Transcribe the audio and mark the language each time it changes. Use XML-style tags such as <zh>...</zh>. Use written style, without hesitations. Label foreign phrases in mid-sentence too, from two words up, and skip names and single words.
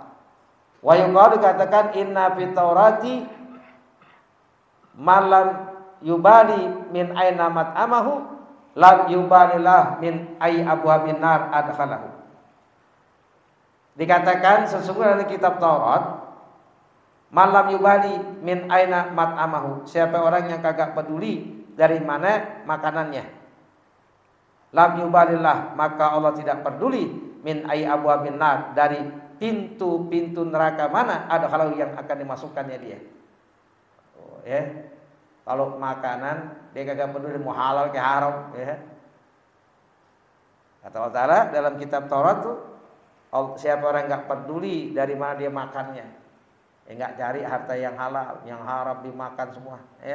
<ar>وَيُقَالُ dikatakan إن في التوراة من لم يبال من أين مطعمه لم يبال الله من أي أبواب النار أدخله.</ar> <id>Dikatakan sesungguhnya dalam kitab Taurat</id> <ar>من لم يبال من أين مطعمه,</ar> <id>siapa orang yang kagak peduli dari mana makanannya,</id> <ar>لم يبال الله,</ar> <id>maka Allah tidak peduli</id> <ar>من أي أبواب النار,</ar> <id>dari pintu-pintu neraka mana ada kalau yang akan dimasukkannya dia. Oh, ya. Kalau makanan dia kagak peduli mau halal ke haram, ya. Kata Allah Ta'ala dalam kitab Taurat tuh, siapa orang nggak peduli dari mana dia makannya, ya, nggak cari harta yang halal, yang haram dimakan semua, ya.</id>